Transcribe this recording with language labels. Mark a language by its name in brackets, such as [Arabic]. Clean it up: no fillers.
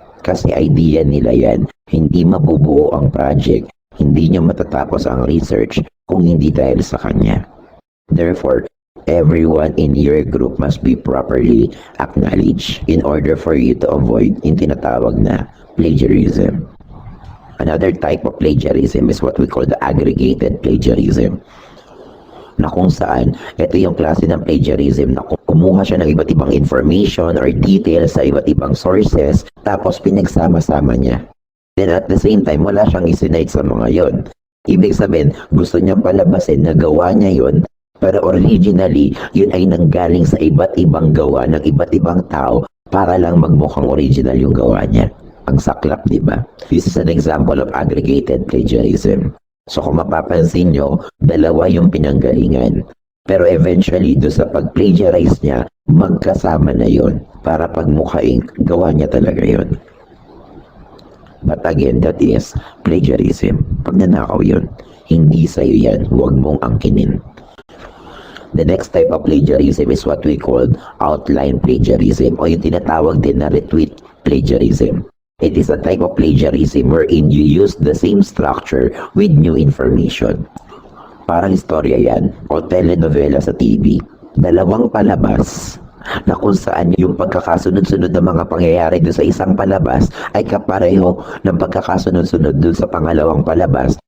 [Filipino] Kasi idea nila yan, hindi mabubuo ang project, hindi nyo matatapos ang research kung hindi dahil sa kanya. [English] Therefore, everyone in your group must be properly acknowledged in order for you to avoid yung tinatawag na plagiarism. [Filipino] Another type of plagiarism is what we call the aggregated plagiarism, na kung saan, ito yung klase ng plagiarism na kumuha siya ng iba't ibang information or details sa iba't ibang sources, tapos pinagsama-sama niya. Then at the same time, wala siyang isinite sa mga yon. Ibig sabihin, gusto niyang palabasin na gawa niya yon, pero originally, yun ay nanggaling sa iba't ibang gawa ng iba't ibang tao para lang magmukhang original yung gawa niya. Ang saklap, di ba? [English] This is an example of aggregated plagiarism. [Filipino] So kung mapapansin nyo, dalawa yung pinanggalingan. Pero eventually, do sa pag-plagiarize niya, magkasama na yon para pagmukhaing gawa niya talaga yon. [English] But again, that is plagiarism. [Filipino] Pagnanakaw yun. Hindi sa'yo yan. Huwag mong angkinin. [English] The next type of plagiarism is what we call outline plagiarism o yung tinatawag din na retweet plagiarism. It is a type of plagiarism wherein you use the same structure with new information. [Filipino] Parang istorya yan o telenovela sa TV. Dalawang palabas na kung saan yung pagkakasunod-sunod ng mga pangyayari doon sa isang palabas ay kapareho ng pagkakasunod-sunod doon sa pangalawang palabas.